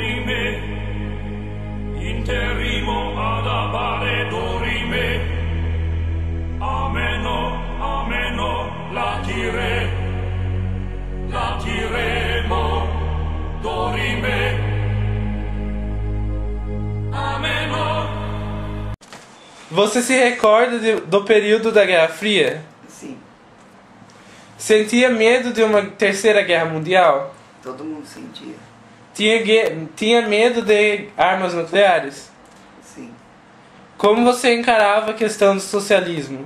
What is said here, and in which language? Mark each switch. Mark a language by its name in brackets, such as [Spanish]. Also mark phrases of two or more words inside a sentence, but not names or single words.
[Latin] interrimo ad appare dorime, ameno, latiremo, dorime, ameno. [Portuguese] Você se recorda do período da Guerra Fria? Sim. Sentia medo de uma terceira guerra mundial? Todo mundo sentia. Tinha medo de armas nucleares? Sim. Como você encarava a questão do socialismo?